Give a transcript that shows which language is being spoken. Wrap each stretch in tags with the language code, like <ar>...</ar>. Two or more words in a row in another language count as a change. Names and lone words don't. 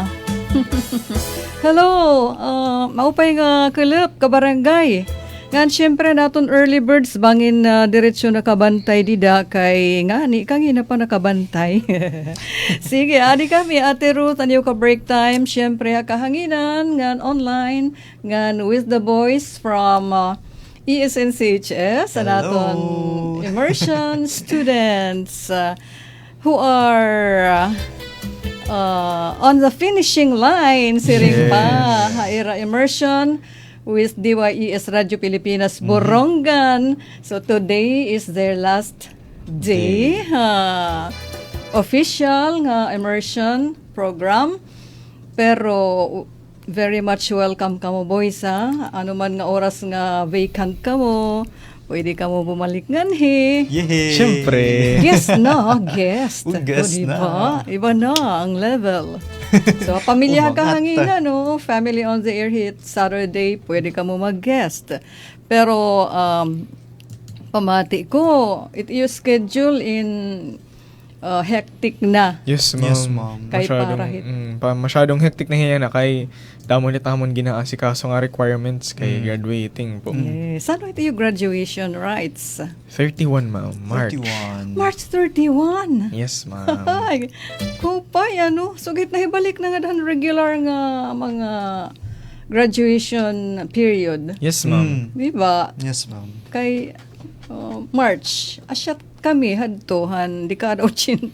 <war>Hello, maupay nga kulap kabarangay. Ngan syempre naton early birds bangin diretsyo na kabantay dida kay ngani kangina pa nakabantay. Sige, adi kami Ate Ruth anyo ka</war> <en>break time</en> <war>syempre kahanginan ngan online ngan</war> <en>with the boys from ESNCHS and</en> <war>aton immersion</war> <en>students who are on the finishing line,</en> <war>siring pa,</war> <en>Haira Immersion</en> <war>with DYES Radio Pilipinas Borongan.</war> <en>So today is their last day.</en> <war>Official nga</war> <en>immersion program.</en> <war>Pero</war> <en>very much welcome</en> <war>kamo boys ha. Ano man nga oras nga vacant kamo. Pwede ka mo bumalik nganhi. Yehey!</war> <tl>Siyempre. Guest na, guest. Guest diba? Iba na ang level.</tl> <war>So, pamilya kahangina,</war> <tl>no?</tl> <war>Family on the Air hit Saturday,</war> <tl>pwede ka mo mag-guest.</tl> <war>Pero, pamati ko,</war> <en>it is schedule in hectic na. Yes, ma'am. Yes, ma'am.</en> <war>Kay</war> <tl>Masyadong,</tl> <war>parahit. masyadong hectic na hiya na kay damo ni tamon ginaasikaso nga requirements kay graduating po.</war> <tl>Saan ito yung graduation rights?</tl> <en>31, ma'am. March. 31. March 31. Yes, ma'am.</en> <war>Ay, kupay, sugit na ibalik na nga dahan regular nga mga graduation period.</war> <en>Yes, ma'am.</en> <tl>Diba?</tl> <en>Yes, ma'am.</en> <war>Kay March, asyat kami hadtohan, dekada 80.</war>